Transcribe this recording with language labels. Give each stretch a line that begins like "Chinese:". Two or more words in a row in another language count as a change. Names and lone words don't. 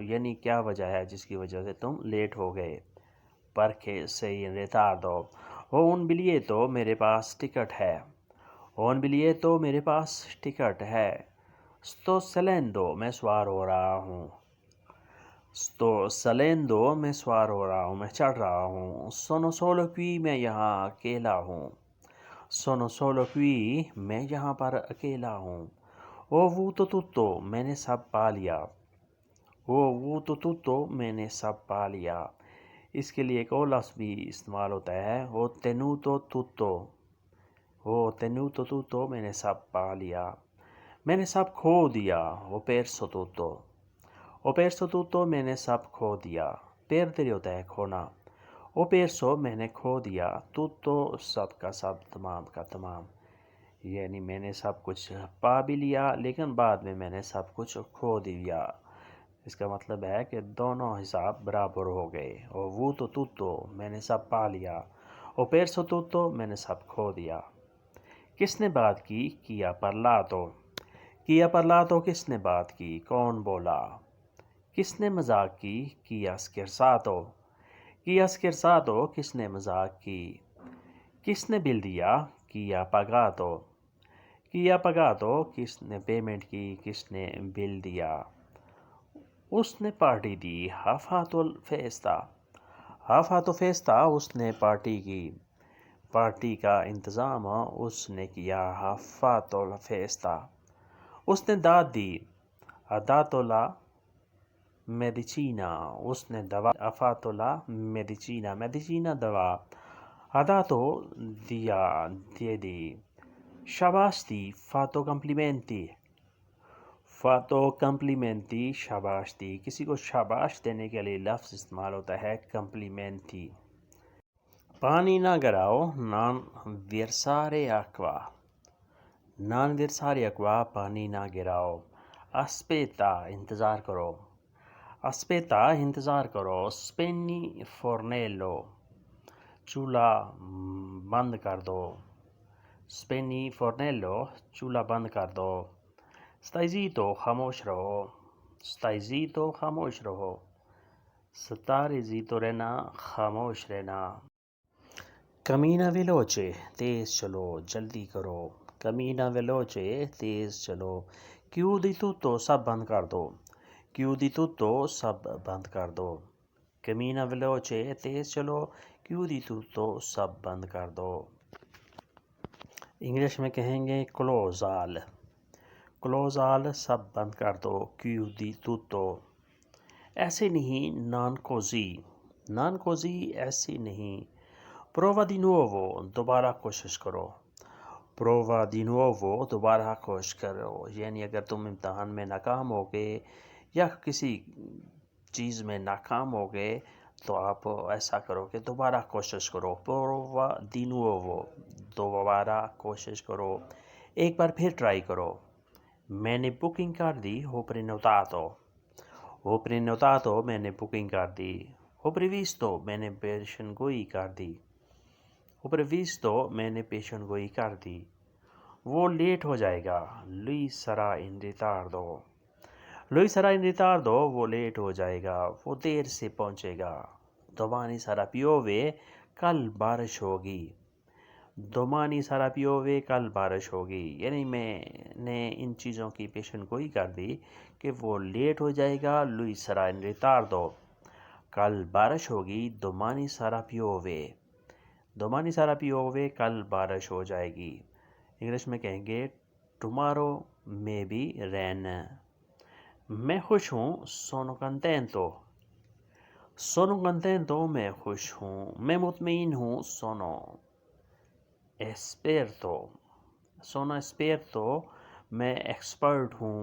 Urdu: یعنی کیا وجہ ہے جس کی وجہ سے تم لیٹ ہو گئے.
Italian: Perché sei in ritardo. Ho un biglietto
Urdu: میرے پاس ٹکٹ ہے.
Italian: Ho un biglietto
Urdu: میرے پاس ٹکٹ ہے.
Italian: Sto salendo
Urdu: میں سوار ہو رہا ہوں.
Italian: Sto salendo
Urdu: میں سوار ہو رہا ہوں، میں چڑھ رہا ہوں.
Italian: Sono solo qui
Urdu: میں یہاں اکیلا ہوں.
Italian: Sono solo qui
Urdu: میں یہاں پر اکیلا ہوں.
Italian: Ho avuto tutto
Urdu: میں نے سب پا لیا.
Italian: Ho avuto tutto
Urdu: میں نے سب پا لیا. اس کے لیے ایک اور لفظ بھی استعمال ہوتا ہے،
Italian: Ho tenuto tutto. Ho tenuto tutto
Urdu: میں نے سب پا لیا. میں نے سب کھو دیا.
Italian: Ho perso tutto. Ho perso tutto
Urdu: میں نے سب کھو دیا. perdere ہوتا ہے کھونا.
Italian: Ho perso
Urdu: میں نے کھو دیا. tutto سب کا سب، تمام کا تمام. یعنی میں نے سب کچھ پا بھی لیا لیکن بعد میں نے سب کچھ کھو دیا. اس کا مطلب ہے کہ دونوں حساب برابر ہو گئے.
Italian: Ho avuto tutto
Urdu: میں نے سب پا لیا.
Italian: Ho perso tutto
Urdu: میں نے سب کھو دیا. کس نے بات کی؟ کیا parlato. کیا parlato کس نے بات کی؟ کون بولا؟ کس نے مذاق کی؟ کیا scherzato. کیا scherzato کس نے مذاق کی؟ کس نے بل دیا؟ کیا pagato. کیا pagato کس نے پیمنٹ کی؟ کس نے بل دیا؟ اس نے پارٹی دی.
Italian: Ha fatto festa. Ha fatto festa
Urdu: اس نے پارٹی کی. پارٹی کا انتظام اس نے کیا.
Italian: Ha fatto la festa.
Urdu: اس نے داد دی.
Italian: Ha dato la medicina.
Urdu: اس نے دوا.
Italian: Ha fatto la medicina. medicina دوا. Ha dato
Urdu: دیا، دے دی. شاباش دی.
Italian: Fatto complimenti. Fatto complimenti
Urdu: شاباش دی. کسی کو شاباش دینے کے لیے لفظ استعمال ہوتا ہے complimenti. پانی نہ گراؤ.
Italian: Non versare acqua. Non versare acqua
Urdu: پانی نہ گراؤ. Aspetta انتظار کرو. Aspetta انتظار کرو.
Italian: Spegni fornello.
Urdu: چولہا بند کر دو.
Italian: Spegni fornello
Urdu: چولہا بند کر دو.
Italian: Stai zitto
Urdu: خاموش رہو.
Italian: Stai zitto
Urdu: خاموش رہو.
Italian: Stare zitto
Urdu: رہنا، خاموش رہنا.
Italian: Cammina veloce
Urdu: تیز چلو، جلدی کرو.
Italian: Cammina veloce
Urdu: تیز چلو.
Italian: Chiudi tutto
Urdu: سب بند کر دو.
Italian: Chiudi tutto
Urdu: سب بند کر دو.
Italian: Cammina veloce
Urdu: تیز چلو.
Italian: Chiudi tutto
Urdu: سب بند کر دو. انگلش میں کہیں گے
English: close all. Close all
Urdu: سب بند کر دو.
Italian: Chiudi tutto.
Urdu: ایسے نہیں،
Italian: non così. Non così
Urdu: ایسے نہیں.
Italian: Prova di nuovo
Urdu: دوبارہ کوشش کرو.
Italian: Prova di nuovo
Urdu: دوبارہ کوشش کرو. یعنی اگر تم امتحان میں ناکام ہو گئے یا کسی چیز میں ناکام ہو گئے تو آپ ایسا کرو کہ دوبارہ کوشش کرو.
Italian: Prova di nuovo
Urdu: دوبارہ کوشش کرو. ایک بار پھر ٹرائی کرو. میں نے بکنگ کر دی.
Italian: Ho prenotato. Ho prenotato
Urdu: میں نے بکنگ کر دی.
Italian: Ho previsto
Urdu: میں نے پیشن گوئی کر دی.
Italian: Ho previsto
Urdu: میں نے پیشن گوئی کر دی. وہ لیٹ ہو جائے گا.
Italian: Lui sarà in ritardo. Lui sarà in ritardo
Urdu: وہ لیٹ ہو جائے گا، وہ دیر سے پہنچے گا.
Italian: Domani sarà piove
Urdu: کل بارش ہوگی.
Italian: Domani sarà piove
Urdu: کل بارش ہوگی. یعنی میں نے ان چیزوں کی پیشن گوئی کر دی کہ وہ لیٹ ہو جائے گا.
Italian: Lui sarà in ritardo
Urdu: کل بارش ہوگی.
Italian: Domani sarà piove. Domani sarà piove
Urdu: کل بارش ہو جائے گی. انگلش میں کہیں گے
English: tomorrow may be rain.
Urdu: میں خوش ہوں.
Italian: Sono contento. Sono contento,
Urdu: میں خوش ہوں. میں مطمئن ہوں.
Italian: Sono esperto,
Urdu: میں ایکسپرٹ ہوں.